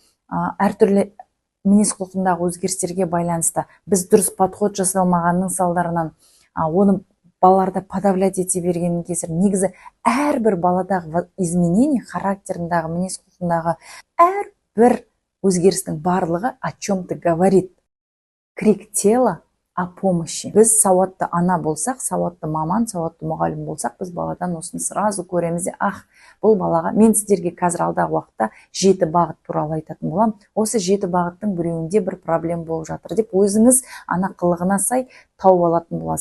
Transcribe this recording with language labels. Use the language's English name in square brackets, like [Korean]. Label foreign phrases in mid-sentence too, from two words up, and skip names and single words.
[Kazakh] Әртүрлі мінез құлқындағы өзгерістерге байланысты біз дұрыс подход жасалмағанның салдарынан оны балаларды подавлять ете бергеннің кесірі негізі әрбір баладағы изменение характерындағы, мінез құлқындағы әрбір өзгерістің барлығы [Russian] о чем-то говорит. Крик тела о помощи. [Kazakh] Біз сауатты ана болсақ, сауатты маман, сауатты мұғалім болсақ, біз баладан осыны сразу көреміз де, бұл балаға, мен сіздерге қазір алдағы уақытта 7 бағыт туралы айтатын боламын. Осы 7 бағыттың біреуінде бір проблема болып жатыр деп өзіңіз ана қылығына сай тауып алатын боласыз.